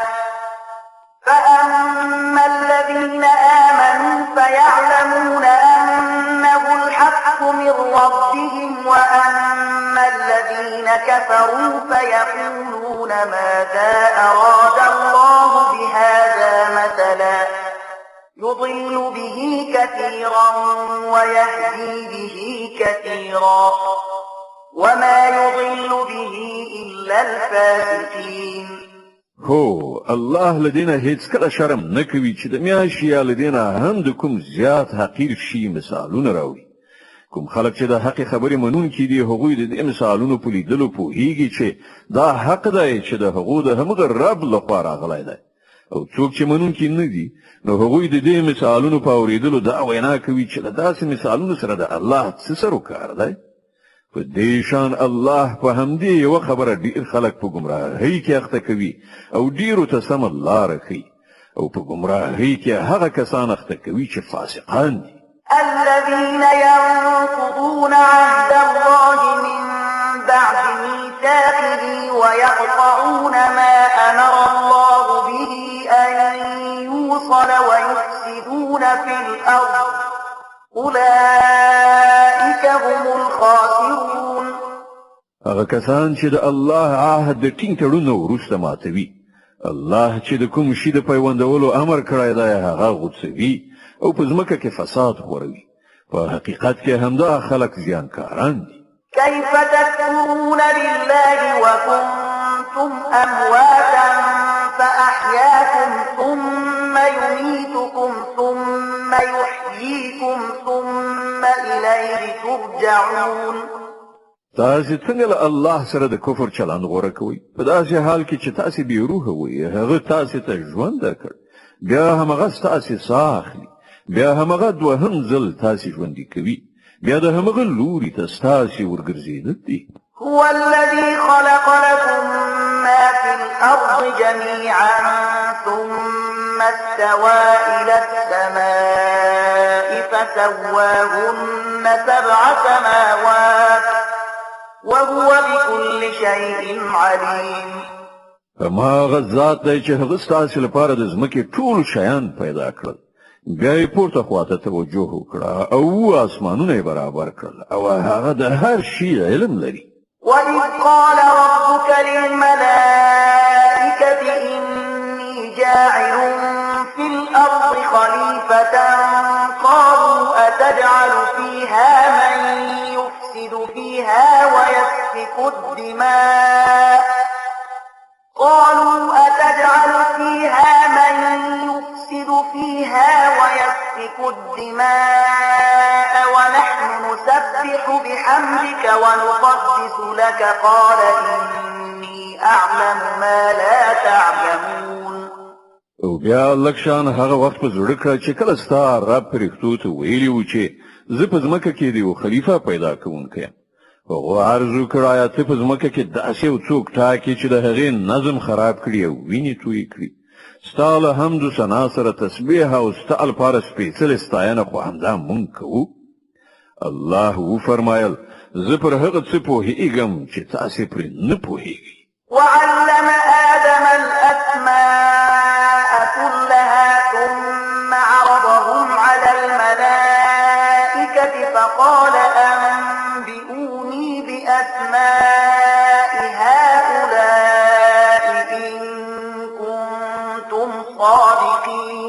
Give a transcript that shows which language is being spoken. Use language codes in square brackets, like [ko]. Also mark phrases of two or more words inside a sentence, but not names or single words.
[ar] فأما الذين آمنوا فيعلمون أنه الحق من ربهم وأما الذين كفروا فيقولون ماذا أراد الله بهذا مثلا يضل به كثيرا ويهدي به كثيرا وما يضل به إلا الفاسقين. هو الله لدينا [ps] هیڅکله شرم نه کوي چې د میاشتې یا لدينا هم د کوم زیات حقیر شي مثالونه راوړي. کوم خلک چې د حق خبرې منونکي دي، هغوی د دې مثالونو په لیدلو پوهیږي چې دا حق دی چې د هغو د همغه رب لخوا راغلی دی. او څوک چې منونکي نه دي، نو هغوی د دې مثالونو په اورېدلو دا وینا کوي چې له داسې مثالونو سره د الله څه سروکار دی. په دې شان الله په همدې یوه خبره ډېر خلک په ګمراهۍ کې اخته کوي او ډېرو ته سمه لاره ښیي، او په ګمراهۍ کې هغه کسان اخته کوي چې فاسقان دي. [ar] الذين ينقضون عهد الله من بعد ميثاقه ويقطعون ما أمر الله به أن يوصل ويفسدون في الأرض أولئك هم الخاسرون. [ps] هغه کسان چې د الله عهد د ټینګ تړونو وروسته ماتوي، الله چې د کوم شي د پیوندولو امر کړی دی هغه غوڅوي او په ځمکه کې فساد خوروي. په حقیقت کې همدا خلک زیانکاران دي. [ar] كيف تكفرون بالله وكنتم أمواتا فأحياكم ثم يميتكم ثم يحييكم ثم إليه ترجعون. [ps] تاسې څنګه له الله سره د کفر چلند غوره کوئ؟ په داسې حال کې چې تاسې بې روحه وئ، هغه تاسې ته ژوند درکړ، بیا همغه ستاسې ساه اخلي، بیا همغه دوهم ځل تاسې ژوندي کوي، بیا د همغه لوري ته ستاسې ورګرځېدل دي. [ar] هو الذي خلق لكم ما في الأرض جميعا ثم استوى إلى السماء فسواهن 7 سماوات وهو بكل شيء عليم. [ps] هماغه ذات دی چې هغه ستاسې لپاره د ځمکې ټول شیان پیدا کړل، بیا یې پورته خواته توجه وکړه او اسمانونه یې برابر کړل او هغه د هر شي علم لري. [ar] وإذ قال ربك للملائكة إني جاعل في الأرض خليفة قالوا أتجعل فيها من يفسد فيها ويسفك الدماء قالوا أتجعل فيها فيها ويسفك الدماء ونحن نسبح بحمدك ونقدس لك قال إني أعلم ما لا تعلمون. [ps] او بیا لکشان هغه وخت په زړه کړه چې کله ستا رب پرښتو ته ویلي و چې زه په ځمکه کې د یو خلیفه پیدا کوونکی هغه عرض وکړ آیا ته په ځمکه کې داسې یو څوک ټاکې چې د هغې نظم خراب کړي او وینې تویې کړي ستا له حمد و ثنا سره تسبیح او ستا لپاره سپېڅلې ستاینه خو همدا مونږ کوو. الله وفرمایل زه پر هغه څه پوهېږم چې تاسې پرې نه پوهېږئ. [ar] وعلم آدم الأسماء كلها ثم عرضهم على الملائكة فقال أنبئوني بأسماء هؤلاء إن كنتم صادقين.